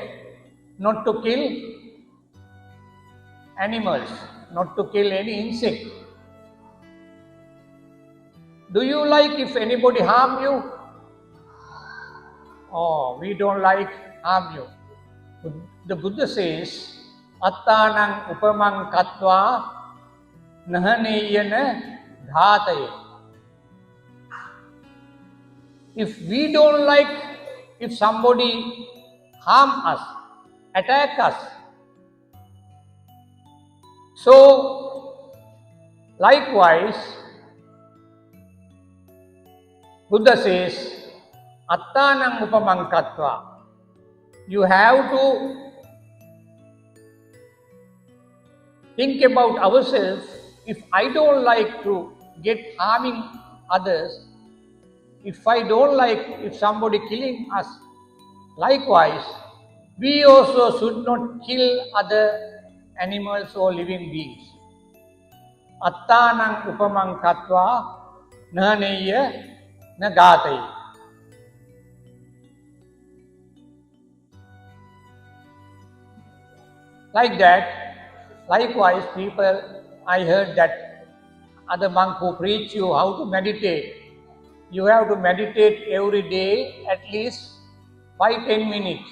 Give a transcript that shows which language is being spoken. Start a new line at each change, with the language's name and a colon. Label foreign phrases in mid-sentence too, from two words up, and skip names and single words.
English: Not to kill animals, not to kill any insect. Do you like if anybody harm you? Oh, we don't like harm you. The Buddha says,
Pali: Attanang upamang katva nahaneyana dhataye.
English: If we don't like if somebody harm us, attack us, so likewise Buddha says,
Pali: Attanang upamang katva.
English: You have to think about ourselves. If I don't like to get harming others, if I don't like if somebody killing us, likewise, we also should not kill other animals or living beings.
Pali: Attanang upamang katva nahaneya nagatai.
English: Like that, likewise, people, I heard that other monk who preach you how to meditate. You have to meditate every day at least 5-10 minutes.